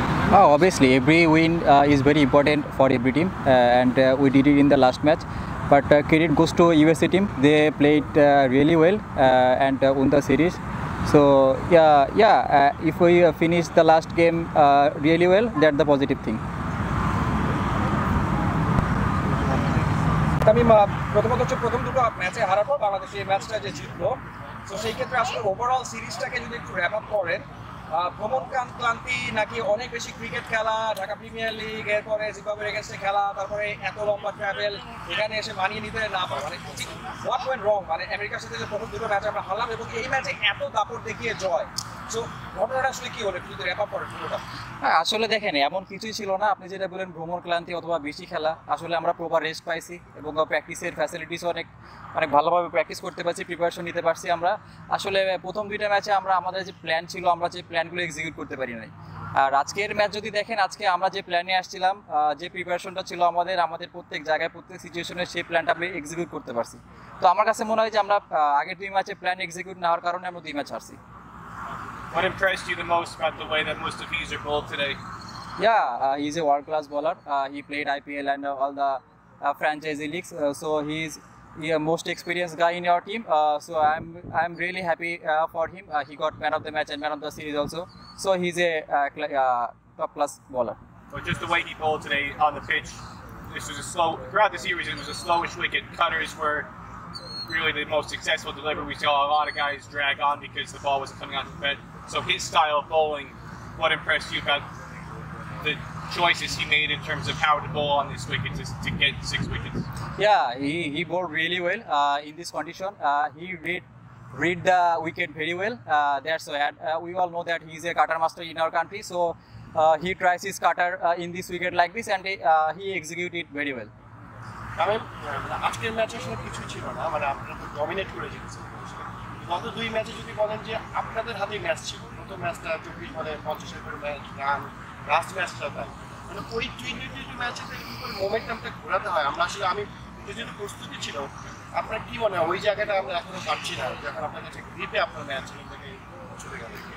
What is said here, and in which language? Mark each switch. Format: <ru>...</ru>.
<en>Oh, obviously, every win is very important for every team, and we did it in the last match. But credit goes to USA team. They played really well and won the series. So if we finish the last game really well, that's the positive thing.</en> <bn>Tamim, প্রথমত হচ্ছে প্রথম দুটো ম্যাচে হারার পর বাংলাদেশ এই ম্যাচটা যে জিতলো, তো সেই ক্ষেত্রে আসলে ওভারঅল সিরিজটাকে যদি একটু র্যাপ আপ করেন, ভ্রমণ ক্লান্তি নাকি অনেক বেশি ক্রিকেট খেলা, ঢাকা প্রিমিয়ার লিগ, এরপরে জিম্বাবুয়ের এগেন্স্টে খেলা, তারপরে এত লম্বা ট্রাভেল, এখানে এসে মানিয়ে নিতে না পারা, মানে</bn> <en>What went wrong?</en> <bn>মানে আমেরিকার সাথে যে প্রথম দুটো ম্যাচ আমরা হারলাম এবং এই ম্যাচে এত দাপট দেখিয়ে জয়, সো ঘটনাটা আসলে কি হলো, একটু যদি র্যাপ আপ করেন পুরোটা। হ্যাঁ, আসলে দেখেন এমন কিছুই ছিল না। আপনি যেটা বলেন ভ্রমণ ক্লান্তি অথবা বেশি খেলা, আসলে আমরা প্রপার রেস্ট পাইছি এবং প্র্যাকটিসের ফ্যাসিলিটিসও অনেক ভালোভাবে প্র্যাকটিস করতে পারছি, প্রিপারেশন নিতে পারছি। আমরা আসলে প্রথম 2টা ম্যাচে আমাদের যে প্ল্যান ছিল, আমরা যে প্ল্যানগুলো এক্সিকিউট করতে পারি নাই। আর আজকের ম্যাচ যদি দেখেন, আজকে আমরা যে প্ল্যানে আসছিলাম, যে প্রিপারেশনটা ছিল আমাদের প্রত্যেক জায়গায় প্রত্যেক সিচুয়েশনে সেই প্ল্যানটা আমরা এক্সিকিউট করতে পারছি। তো আমার কাছে মনে হয় যে আমরা আগের 2 ম্যাচে প্ল্যান এক্সিকিউট না হওয়ার কারণে আমরা 2 match হারছি।</bn> <en>What impressed you the most about the way that Mustafizer bowled today? Yeah, he's a world-class bowler. He played IPL and all the franchisee leagues, so he's the most experienced guy in our team. So I'm really happy for him. He got man of the match and man of the series also. So he's a top-class bowler. But just the way he bowled today on the pitch, this was throughout the series, it was a slowish wicket. Cutters were really the most successful delivery. We saw a lot of guys drag on because the ball wasn't coming onto the bed. So his style of bowling, what impressed you about the choices he made in terms of how to bowl on this wicket to get 6 wickets? Yeah, he bowled really well in this condition. He read the wicket very well. That's why we all know that he's a cutter master in our country. So he tries his cutter in this wicket like this, and he executes it very well.</en> <bn>আজকের ম্যাচে আসলে কিছুই ছিল না, মানে আপনারা তো dominate করে জিতেছেন। গত 2 ম্যাচে যদি বলেন যে আপনাদের হাতেই ম্যাচ ছিল, প্রথম ম্যাচটা 24 বলে 50-এর করে ম্যাচ রান, লাস্ট ম্যাচটা তাই, মানে ওই টি-20 ম্যাচে কি করে মোমেন্টামটা ঘোরাতে হয়, আমরা আসলে আমি যেহেতু প্রস্তুতি ছিল, আপনার কি মনে হয় ওই জায়গাটা আমরা এখনো পাচ্ছি না, যখন আপনার কাছে গ্রিপে আপনার ম্যাচ থেকে চলে গেল?</bn>